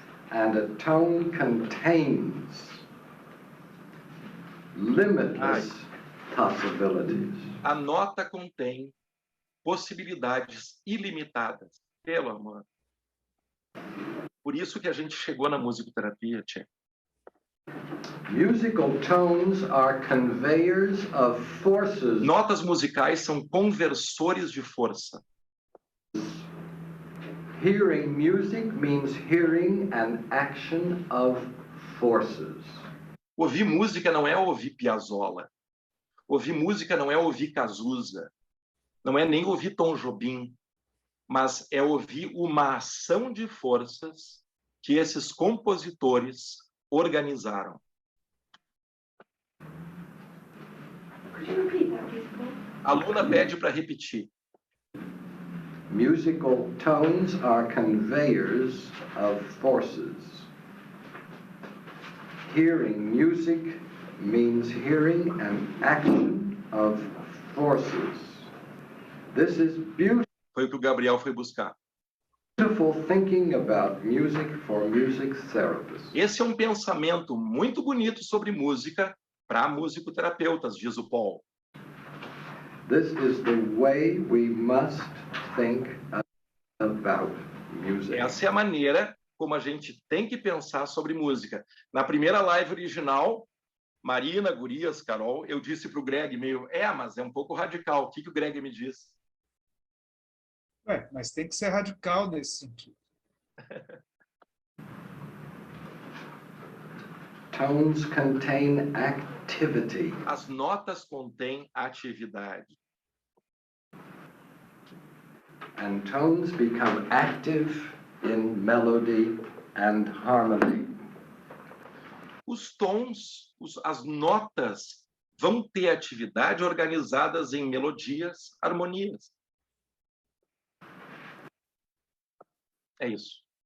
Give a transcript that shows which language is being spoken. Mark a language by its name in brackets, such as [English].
[English] And a tone contains limitless possibilities. [Portuguese] A nota contém possibilidades ilimitadas. Pelo amor. Por isso que a gente chegou na musicoterapia, Tchê. [English] Musical tones are conveyors of forces. [Portuguese] Notas musicais são conversores de força. [English] Hearing music means hearing an action of forces. [Portuguese] Ouvir música não é ouvir Piazzolla. Ouvir música não é ouvir Cazuza. Não é nem ouvir Tom Jobim. Mas é ouvir uma ação de forças que esses compositores organizaram. A aluna pede para repetir. [English] Musical tones are conveyors of forces. Hearing music means hearing an action of forces. This is beautiful. [Portuguese] Foi o que o Gabriel foi buscar. [English] Beautiful thinking about music for music therapists. [Portuguese] Esse é um pensamento muito bonito sobre música para musicoterapeutas, diz o Paul. [English] This is the way we must think about music. [Portuguese] Essa é a maneira como a gente tem que pensar sobre música. Na primeira live original, Marina, Gurias, Carol, eu disse para o Greg meio, mas é um pouco radical. O que o Greg me disse? Mas tem que ser radical nesse sentido. [English] Tones contain activity. [Portuguese] As notas contêm atividade. [English] And tones become active in melody and harmony. [Portuguese] Os tons, as notas vão ter atividade organizadas em melodias, harmonias. É isso.